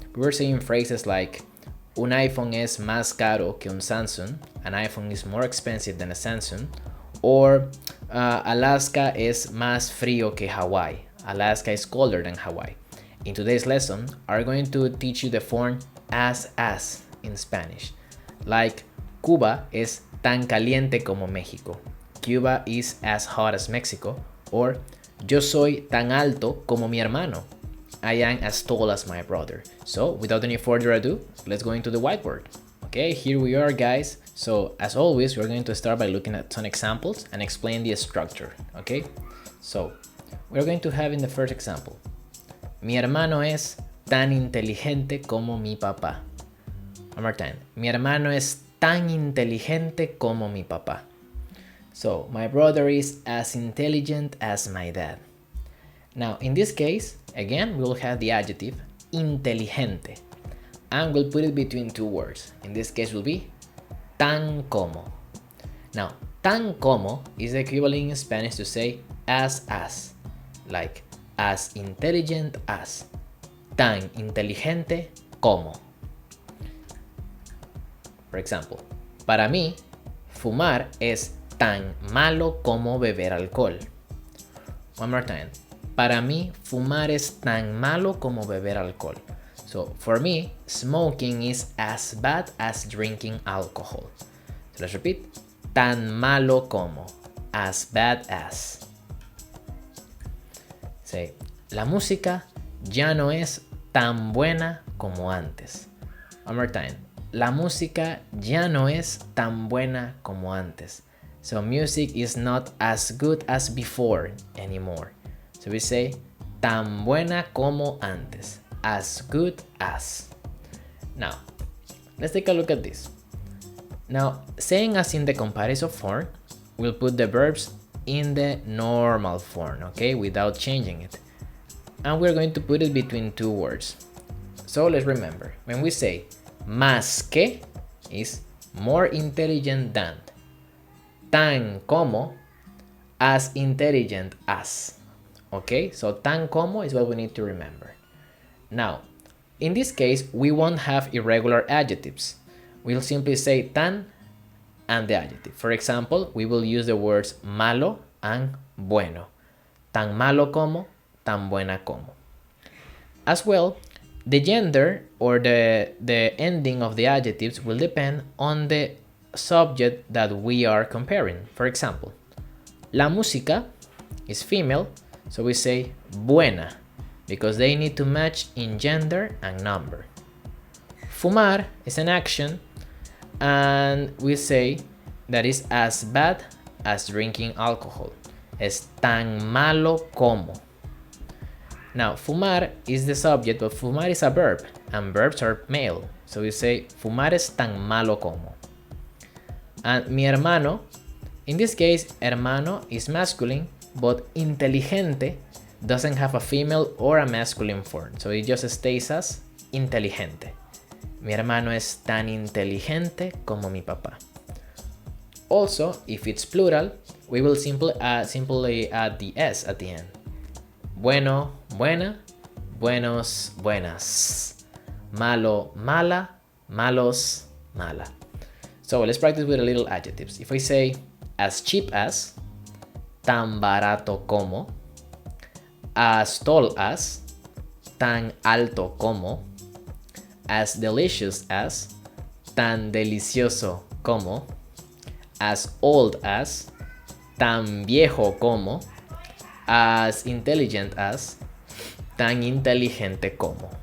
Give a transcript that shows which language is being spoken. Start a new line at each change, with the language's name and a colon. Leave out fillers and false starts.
English: We were saying phrases like
Spanish: un iPhone es más caro que un Samsung,
English: an iPhone is more expensive than a Samsung, or
Spanish: Alaska es más frío que Hawaii,
English: Alaska is colder than Hawaii. In today's lesson, I'm going to teach you the form as in Spanish, like
Spanish: Cuba es tan caliente como México.
English: Cuba is as hot as Mexico. Or
Spanish: yo soy tan alto como mi hermano.
English: I am as tall as my brother. So without any further ado, let's go into the whiteboard. Okay, here we are, guys. So as always, we're going to start by looking at some examples and explain the structure. Okay, so we're going to have in the first example,
Spanish: mi hermano es tan inteligente como mi papá.
English: One more time.
Spanish: Mi hermano es tan inteligente como mi papá.
English: So, my brother is as intelligent as my dad. Now, in this case, again, we'll have the adjective inteligente. And we'll put it between two words. In this case, will be tan como. Now, tan como is the equivalent in Spanish to say as. Like, as intelligent as.
Spanish: Tan inteligente como.
English: For example,
Spanish: para mí, fumar es tan malo como beber alcohol.
English: One more time.
Spanish: Para mí, fumar es tan malo como beber alcohol.
English: So, for me, smoking is as bad as drinking alcohol. So, let's repeat.
Spanish: Tan malo como.
English: As bad as.
Spanish: Say, la música ya no es tan buena como antes.
English: One more time.
Spanish: La música ya no es tan buena como antes.
English: So music is not as good as before anymore. So we say
Spanish: tan buena como antes.
English: As good as. Now, let's take a look at this. Now, saying as in the comparative form, we'll put the verbs in the normal form, okay, without changing it. And we're going to put it between two words. So let's remember, when we say más que is more intelligent than. Tan como, as intelligent as. Okay, so tan como is what we need to remember. Now, in this case, we won't have irregular adjectives. We'll simply say tan and the adjective. For example, we will use the words malo and bueno.
Spanish: Tan malo como, tan buena como.
English: As well, the gender or the ending of the adjectives will depend on the subject that we are comparing. For example, la música is female, so we say buena because they need to match in gender and number. Fumar is an action and we say that is as bad as drinking alcohol.
Spanish: Es tan malo como.
English: Now, fumar is the subject, but fumar is a verb, and verbs are male. So we say,
Spanish: fumar es tan malo como.
English: And mi hermano, in this case, hermano is masculine, but inteligente doesn't have a female or a masculine form. So it just stays as inteligente.
Spanish: Mi hermano es tan inteligente como mi papá.
English: Also, if it's plural, we will simply add the S at the end.
Spanish: Bueno, buena, buenos, buenas. Malo, mala, malos, mala.
English: So let's practice with a little adjectives. If I say as cheap as,
Spanish: tan barato como,
English: as tall as,
Spanish: tan alto como,
English: as delicious as,
Spanish: tan delicioso como,
English: as old as,
Spanish: tan viejo como,
English: as intelligent as,
Spanish: tan inteligente como.